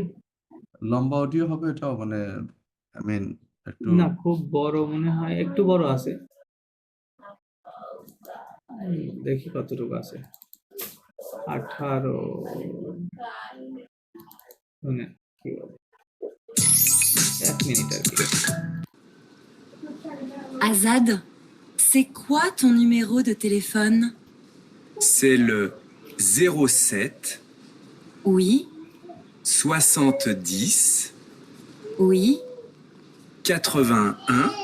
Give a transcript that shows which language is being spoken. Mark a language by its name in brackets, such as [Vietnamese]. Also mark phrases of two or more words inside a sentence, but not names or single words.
[Bangla] লম্বা অডিও হবে এটাও, মানে [English] I mean [Bangla] একটু না খুব বড় মনে হয়, একটু বড় আছে, দেখি কতটুকু আছে, 18 মানে কি বলে, 1 মিনিট আর কি। [French] Azad, c'est quoi ton numéro de téléphone? C'est le 07 Oui, 70 oui, 81